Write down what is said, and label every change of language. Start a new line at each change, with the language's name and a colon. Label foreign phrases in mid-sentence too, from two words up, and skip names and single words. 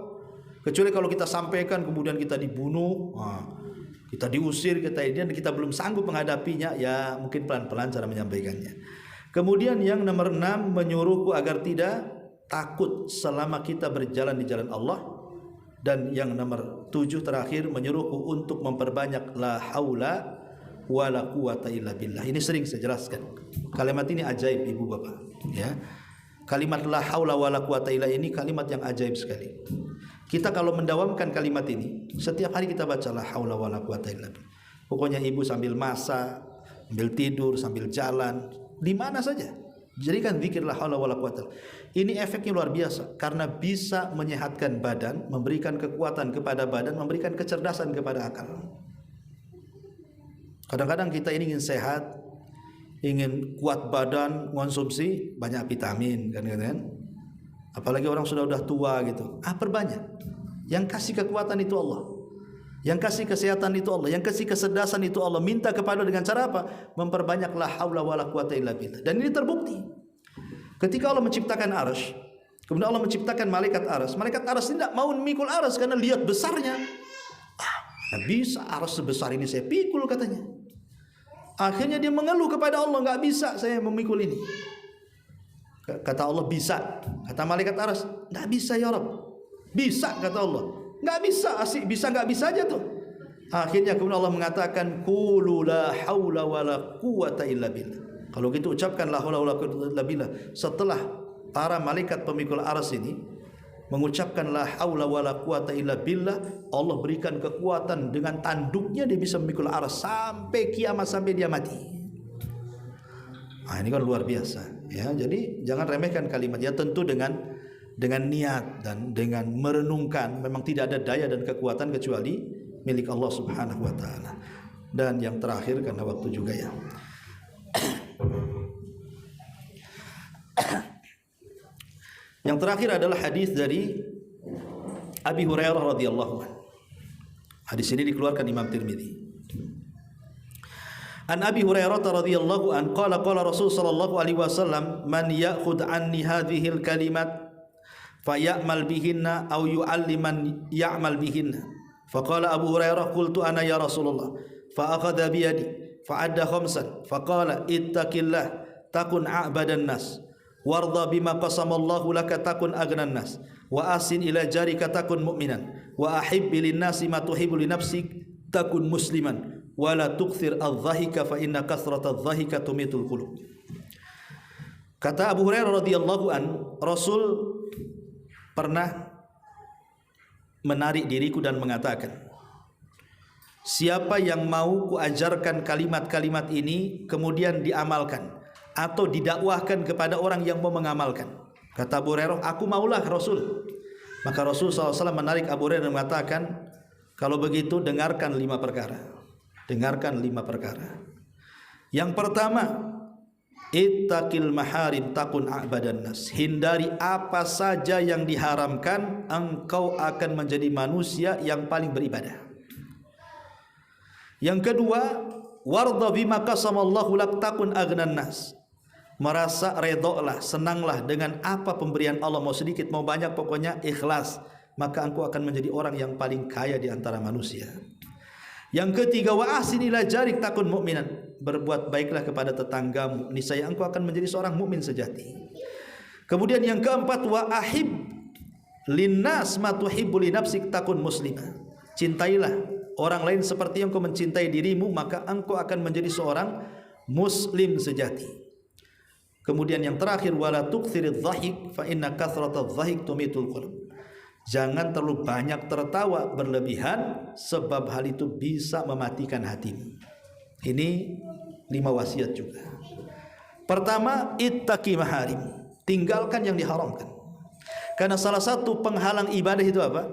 Indonesian: Kecuali kalau kita sampaikan kemudian kita dibunuh, kita diusir, kita belum sanggup menghadapinya, ya mungkin pelan-pelan cara menyampaikannya. Kemudian yang nomor 6, menyuruhku agar tidak takut selama kita berjalan di jalan Allah. Dan yang nomor 7 terakhir, menyuruhku untuk memperbanyak
Arabic: لا حول ولا قوة إلا بالله.
Indonesian: Ini sering saya jelaskan. Kalimat ini ajaib ibu bapak, ya. Kalimat
Arabic: لا حول ولا قوة إلا
Indonesian: ini kalimat yang ajaib sekali. Kita kalau mendawamkan kalimat ini, setiap hari kita baca
Arabic: لا حول ولا قوة إلا بالله.
Indonesian: Pokoknya ibu sambil masak, sambil tidur, sambil jalan, di mana saja jadikan zikir
Arabic: لا حول ولا قوة.
Indonesian: Ini efeknya luar biasa karena bisa menyehatkan badan, memberikan kekuatan kepada badan, memberikan kecerdasan kepada akal. Kadang-kadang kita ini ingin sehat, ingin kuat badan, konsumsi banyak vitamin kan. Apalagi orang sudah tua gitu. Perbanyak. Yang kasih kekuatan itu Allah. Yang kasih kesehatan itu Allah, yang kasih kecerdasan itu Allah. Minta kepada dengan cara apa?
Arabic: Memperbanyak لا حول ولا قوة إلا بالله.
Indonesian: Dan ini terbukti. Ketika Allah menciptakan arsy, kemudian Allah menciptakan malaikat arsy. Malaikat arsy tidak mau memikul arsy karena lihat besarnya. Nggak bisa arsy sebesar ini saya pikul katanya. Akhirnya dia mengeluh kepada Allah, nggak bisa saya memikul ini. Kata Allah bisa. Kata malaikat arsy, nggak bisa
Arabic: يا رب.
Indonesian: Bisa kata Allah. Nggak bisa, asik bisa nggak bisa aja tuh. Akhirnya kemudian Allah mengatakan
Arabic: قولوا لا حول ولا قوة إلا بالله.
Indonesian: Kalau gitu ucapkan
Arabic: لا حول ولا قوة إلا بالله.
Indonesian: Setelah para malaikat pemikul arsy ini mengucapkan
Arabic: لا حول ولا قوة إلا بالله,
Indonesian: Allah berikan kekuatan dengan tanduknya dia bisa memikul arsy sampai kiamat, sampai dia mati. Ini kan luar biasa ya. Jadi jangan remehkan kalimatnya, tentu dengan niat dan dengan merenungkan. Memang tidak ada daya dan kekuatan kecuali milik Allah
Arabic: سبحانه وتعالى.
Indonesian: Dan yang terakhir karena waktu juga ya. Yang terakhir adalah hadis dari Abi Hurairah
Arabic: رضي الله عنه.
Indonesian: Hadis ini dikeluarkan Imam Tirmidzi.
Arabic: عن أبي هريرة رضي الله عنه قال رسول صلى الله عليه وسلم من يأخذ عني هذه الكلمات فيعمل بهن أو يعلم من يعمل بهن فقال أبو هريرة قلت أنا يا رسول الله. فأخذ بيدي فعد خمسا فقال اتق الله تكن أعبد الناس. وارض بما قسم الله لك تكن أغنى الناس. وأحسن إلى جارك تكن مؤمنا وأحب للناس ما تحب لنفسك تكن مسلما. ولا تكثر الضحك فإن كثرة الضحك تميت القلوب.
Indonesian: Kata Abu Hurairah
Arabic: رضي الله عن,
Indonesian: Rasul pernah menarik diriku dan mengatakan, siapa yang mau kuajarkan kalimat-kalimat ini kemudian diamalkan atau didakwahkan kepada orang yang mau mengamalkan. Kata Abu Hurairah, aku maulah Rasul. Maka Rasul SAW menarik Abu Hurairah dan mengatakan, kalau begitu dengarkan 5 perkara. Dengarkan 5 perkara. Yang pertama,
Arabic: اتق المحارم تكن أعبد الناس.
Indonesian: Hindari apa saja yang diharamkan, engkau akan menjadi manusia yang paling beribadah. Yang kedua,
Arabic: وارض بما قسم الله لك تكن أغنى الناس.
Indonesian: Merasa redoklah, senanglah dengan apa pemberian Allah, mau sedikit mau banyak, pokoknya ikhlas, maka engkau akan menjadi orang yang paling kaya di antara manusia. Yang ketiga,
Arabic: وأحسن إلى جارك تكن مؤمنا.
Indonesian: Berbuat baiklah kepada tetanggamu, niscaya engkau akan menjadi seorang mukmin sejati. Kemudian yang keempat,
Arabic: وأحب للناس ما تحب لنفسك تكن مسلمة.
Indonesian: Cintailah orang lain seperti yang kau mencintai dirimu, maka engkau akan menjadi seorang muslim sejati. Kemudian yang terakhir,
Arabic: ولا تكثر الضحك فإن كثرة الضحك تميت القلوب.
Indonesian: Jangan terlalu banyak tertawa berlebihan, sebab hal itu bisa mematikan hatimu. Ini 5 wasiat juga. Pertama,
Arabic: اتق المحارم.
Indonesian: Tinggalkan yang diharamkan. Karena salah satu penghalang ibadah itu apa?